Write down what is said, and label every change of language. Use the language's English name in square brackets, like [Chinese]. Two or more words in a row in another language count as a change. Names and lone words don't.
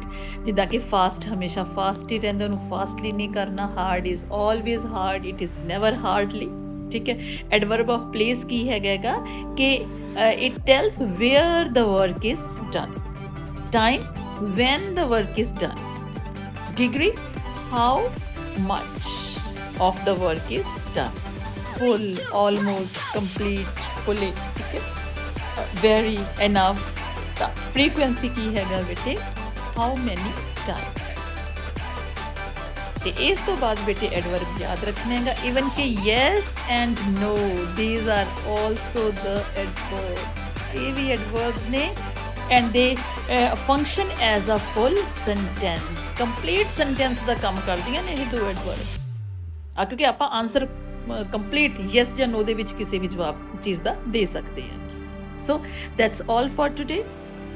[Punjabi] ਜਿੱਦਾਂ ਕਿ ਫਾਸਟ ਹਮੇਸ਼ਾ ਫਾਸਟ ਹੀ ਰਹਿੰਦਾ, ਉਹਨੂੰ ਫਾਸਟਲੀ ਨਹੀਂ ਕਰਨਾ, [English] hard is always hard, it is never hardly, [Punjabi] ਠੀਕ ਹੈ। [English] adverb of place [Punjabi] ਕੀ ਹੈਗਾ ਕਿ [English] it tells where the work is done, time when the work is done, degree how much of the work is done, full, almost, complete, fully, [Hindi] ठीक है, [English] very, enough। [Punjabi] ਤਾਂ frequency ਕੀ ਹੈਗਾ ਬੇਟੇ, [English] how many times। [Punjabi] ਤੇ ਇਸ ਤੋਂ ਬਾਅਦ ਬੇਟੇ ਐਡਵਰਬ ਯਾਦ ਰੱਖਣਾ ਹੈਗਾ even ਕਿ [English] yes and no, these are also the adverbs, [Punjabi] ਇਹ ਵੀ adverbs ਨੇ [English] and they function as a full sentence, complete sentence [Punjabi] ਦਾ ਕੰਮ ਕਰਦੀਆਂ ਨੇ ਇਹ ਦੋ adverbs। ਕਿਉਂਕਿ ਆਪਾਂ [English] answer complete yes [Punjabi] ਜਾਂ no ਦੇ ਵਿੱਚ ਕਿਸੇ ਵੀ ਜਵਾਬ ਚੀਜ਼ ਦਾ ਦੇ ਸਕਦੇ ਹਾਂ। [English] So that's all for today.